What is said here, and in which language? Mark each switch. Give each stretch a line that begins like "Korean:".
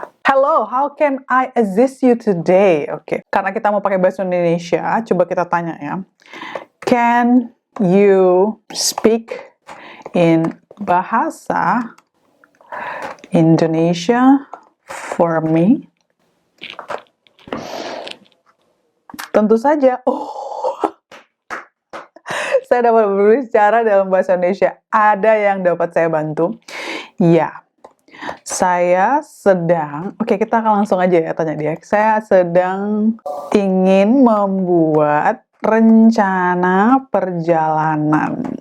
English: Hello, how can I assist you today?
Indonesian: Oke, karena kita mau pakai bahasa Indonesia, coba kita tanya ya.
English: Can you speak in bahasa Indonesia for me?
Indonesian: Tentu saja. Oh, saya dapat berbicara dalam bahasa Indonesia. Ada yang dapat saya bantu? Ya, Saya sedang, oke kita akan langsung aja ya tanya dia. Saya sedang ingin membuat rencana perjalanan.